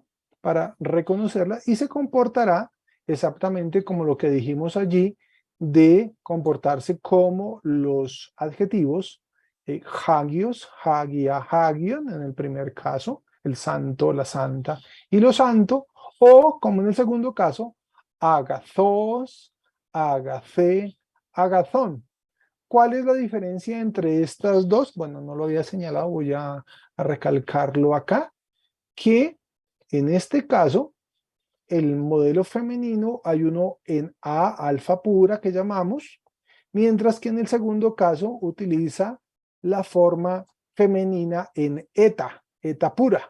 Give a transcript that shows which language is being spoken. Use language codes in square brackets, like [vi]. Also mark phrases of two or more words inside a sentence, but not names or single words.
[es] Para reconocerla y se comportará exactamente como lo que dijimos allí de comportarse como los adjetivos [el] ἅγιος, ἁγία, ἅγιον [es] en el primer caso, el santo, la santa y lo santo, o como en el segundo caso, [el] ἀγαθός, ἀγαθή, ἀγαθόν. [es] ¿Cuál es la diferencia entre estas dos? Bueno, no lo había señalado, voy a recalcarlo acá, que en este caso, el modelo femenino hay uno en A alfa pura que llamamos, mientras que en el segundo caso utiliza la forma femenina en eta, eta pura.